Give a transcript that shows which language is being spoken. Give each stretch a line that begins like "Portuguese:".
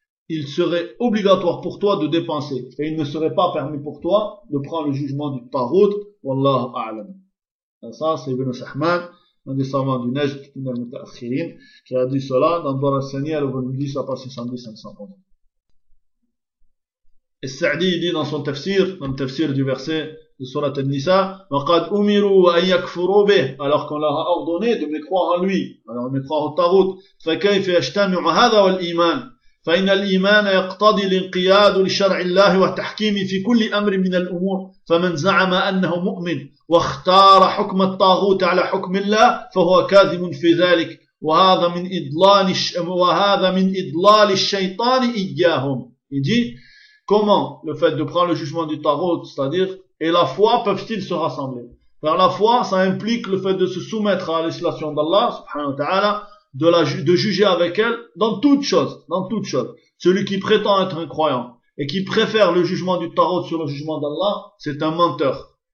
French: il serait obligatoire pour toi de dépenser et il ne serait pas permis pour toi de prendre le jugement du Tarout. Wallahu a'lam. Ça, c'est Ibn Sahman, un des savants du Najd, qui a dit cela dans Dora Sani, le volume 10, la page 510-500. Et Sa'di, il dit dans son tafsir, dans le tafsir du verset de Surat An-Nisa, alors qu'on leur a ordonné de mécroire en lui, alors mécroire au Tarout,
Arabic: فإن الإيمان يقتضي الانقياد لشرع الله وتحكيمه في كل أمر من الأمور فمن زعم أنه مؤمن واختار حكم الطاغوت على حكم الله فهو كاذب في ذلك وهذا من إضلال الشيطان إياهم.
French: Il dit, comment le fait de prendre le jugement du tarot, c'est-à-dire, et la foi peuvent-ils se rassembler? Car la foi, ça implique le fait de se soumettre à l'islation d'Allah, subhanahu wa ta'ala, de juger avec elle dans toute chose. Celui qui prétend être un croyant et qui préfère le jugement du tarot sur le jugement d'Allah, c'est un menteur.